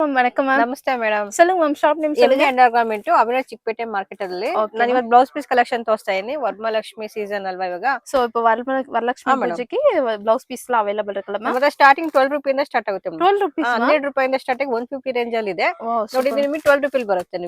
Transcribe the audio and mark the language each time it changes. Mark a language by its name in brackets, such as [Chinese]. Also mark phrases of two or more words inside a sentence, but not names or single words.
[Tamil] வணக்கம் மேம். [Kannada] ನಮಸ್ತೆ ಮೇಡಮ್. [Tamil] சொல்லுங்க மேம், ஷாப் நேம் சொல்லுங்க. [Kannada] ಅಂಡರ್ಗಾರ್ಮೆಂಟ್ ಅಭಿನವ್ ಚಿಕ್ಕಪೇಟೆ ಮಾರ್ಕೆಟ್ ಅಲ್ಲಿ ನಾನು ಇವತ್ತು [English] blouse piece collection [Kannada] ತೋರಿಸ್ತಾ ಇದೀನಿ. ವರಮಹಾಲಕ್ಷ್ಮಿ ಸೀಸನ್ ಅಲ್ವಾ ಇವಾಗ. ಸೋ இப்போ ವರಲಕ್ಷ್ಮಿ ಪೂಜೆಗೆ [English] blouse piece [Kannada] ಎಲ್ಲ ಅವೈಲೇಬಲ್ ಇರಕಲ್ಲ ಮ್ಯಾಮ್. ಮತ್ತೆ ಸ್ಟಾರ್ಟಿಂಗ್ 12 ರೂಪಾಯಿಂದ ಸ್ಟಾರ್ಟ್ ಆಗುತ್ತೆ ಮೇಡಮ್. 12 ರೂಪೀಸ್ 12 ರೂಪಾಯಿಂದ ಸ್ಟಾರ್ಟಿಂಗ್ 150 ರೇಂಜ್ ಅಲ್ಲಿ ಇದೆ. ನೋಡಿ ನಿಮಗೆ 12 ರೂಪಾಯಿ ಬರುತ್ತೆ ನಿಮಗೆ.